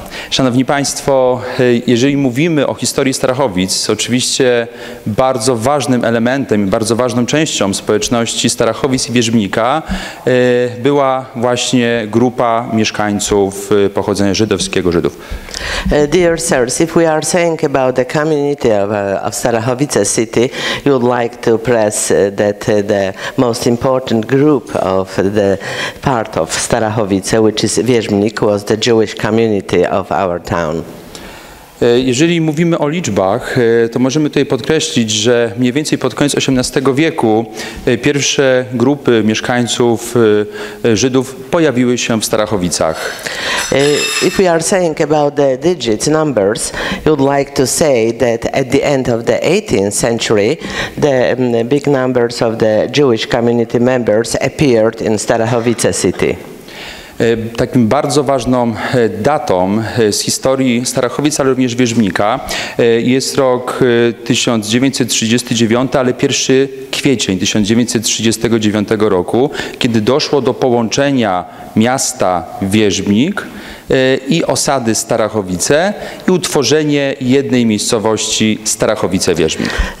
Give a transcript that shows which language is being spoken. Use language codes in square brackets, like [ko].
[pl] Szanowni Państwo, jeżeli mówimy o historii Starachowic, oczywiście bardzo ważnym elementem i bardzo ważną częścią społeczności Starachowic i Wierzbnika była właśnie grupa mieszkańców pochodzenia żydowskiego, Żydów. [en] Dear sirs, if we are saying about the community of Starachowice city, you would like to press that the most important group of the part of Starachowice, which is Wierzbnik, was the Jewish community of our town. [pl] Jeżeli mówimy o liczbach, to możemy tutaj podkreślić, że mniej więcej pod koniec XVIII wieku pierwsze grupy mieszkańców Żydów pojawiły się w Starachowicach. [en] If we are saying about the digits, numbers, you would like to say that at the end of the 18th century, the big numbers of the Jewish community members appeared in Starachowice city. [pl] Takim bardzo ważną datą z historii Starachowic, ale również Wierzbnika jest rok 1939, ale 1 kwiecień 1939 roku, kiedy doszło do połączenia miasta Wierzbnik i osady Starachowice i utworzenie jednej miejscowości Starachowice-Wierzbnik.